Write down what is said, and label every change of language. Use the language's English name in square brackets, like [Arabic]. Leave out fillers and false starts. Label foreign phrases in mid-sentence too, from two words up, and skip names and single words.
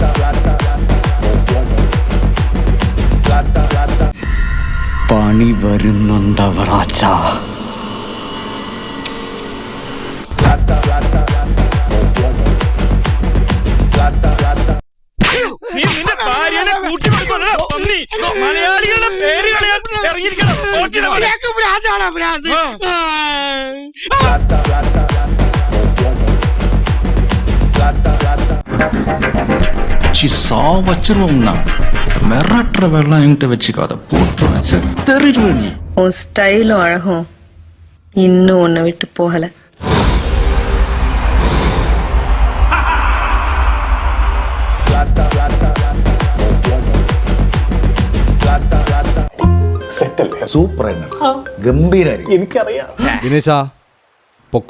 [Malayalam] പണി വരുന്നുണ്ടവറാച്ച. മലയാളികളുടെ പേര് കളയാൻ ഇറങ്ങിയിരിക്കണം. [Tamil] வச்சிருவோம்னா மிரட்டுற வெள்ளம் என்கிட்ட வச்சுக்காத போட்டு தெரியுற நீ. உன் ஸ்டைலும் அழகும் இன்னும் உன்னை விட்டு போகல. [Malayalam] സൂപ്പർ ഗംഭീരായിരിക്കും. എനിക്കറിയാം. ദിനേശ പൊക്കോ.